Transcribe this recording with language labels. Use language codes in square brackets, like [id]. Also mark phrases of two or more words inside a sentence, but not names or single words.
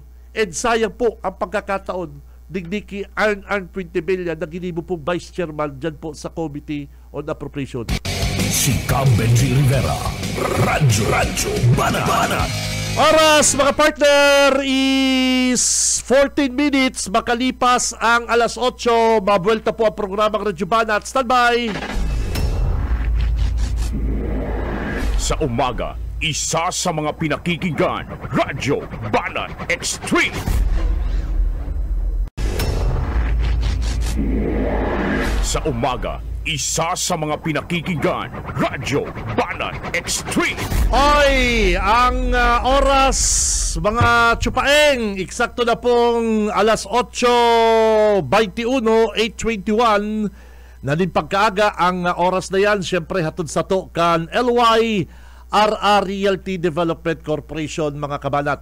[bik] And sayang po ang pagkakataon digdiki Arn Fuentebella na ginibo po Vice Chairman dyan po sa [en] Committee on Appropriation. [tl] Si Benji Rivera, Radyo Banat. Oras mga partner is 14 minutes makalipas ang alas 8. Mabuelta po ang programang Radyo Banat. Standby! Sa umaga, isa sa mga pinakikinggan, Radyo Banat Extreme. Sa umaga, isa sa mga pinakikinggan, Radyo Banat Extreme. [bik] Oy, ang oras, mga tsupaeng, eksakto na pong alas 8:21, 8:21, na din pagkaaga ang oras na yan, siyempre hatod sa to kan [en] LYRR Realty Development Corporation, [bik] mga kabanat.